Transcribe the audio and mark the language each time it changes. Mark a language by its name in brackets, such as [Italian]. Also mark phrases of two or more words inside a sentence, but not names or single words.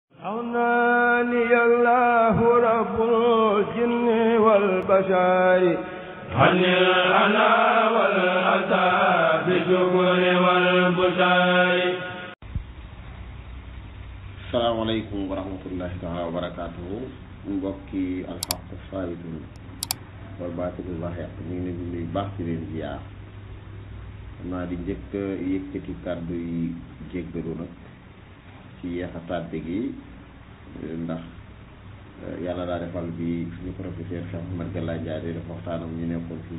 [Arabic] أغناني الله رب الجن والبشر عن الأنا والأتى بالشكر والبشر. السلام عليكم ورحمة الله تعالى وبركاته. [Wolof] mbokki [Arabic] الحق سائد والباطل زاهق [Wolof] ñu ngi leen di baax di leen ziar. xam naa di njëkk yëkkati kàddu yi jéggalu nag ci yeexa tàdde gi ndax yàlla daa defal bi suñu professeur Cheikh Ahmed Galaye Ndiaye def waxtaanam ñu nekkoon fii